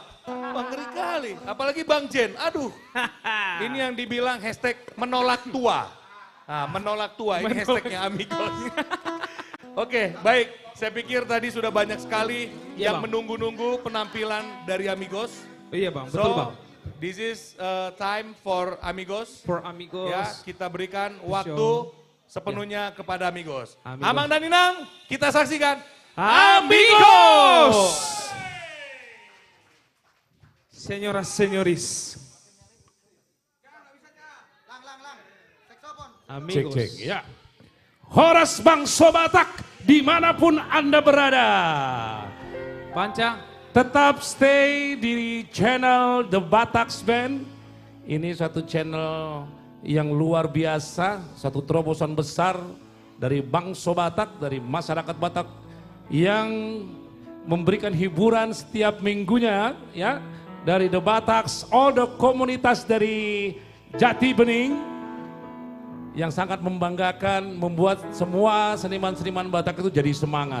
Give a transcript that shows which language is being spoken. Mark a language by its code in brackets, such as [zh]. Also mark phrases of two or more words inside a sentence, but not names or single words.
[id] Bang ngeri kali, apalagi Bang Jen, aduh. Ini yang dibilang hashtag menolak tua. Nah, menolak tua, ini hashtagnya Amigos. Oke, baik. Saya pikir tadi sudah banyak sekali yang menunggu-nunggu penampilan dari Amigos. Iya bang, betul bang. [en] This is time for Amigos. For Amigos. [id] Ya, kita berikan waktu sepenuhnya kepada Amigos. Amigos. Amang dan Inang, kita saksikan [es] Amigos! Señoras, señoris. Amigos. [id] Cek, ya. [bbc] Horas Bangso Batak, [id] dimanapun Anda berada. Panca. Tetap stay di channel The Bataks Band. Ini satu channel yang luar biasa, satu terobosan besar dari Bangso Batak, dari masyarakat Batak yang memberikan hiburan setiap minggunya, ya, dari The Bataks, [en] all the [id] komunitas dari Jati Bening yang sangat membanggakan, membuat semua seniman-seniman Batak itu jadi semangat.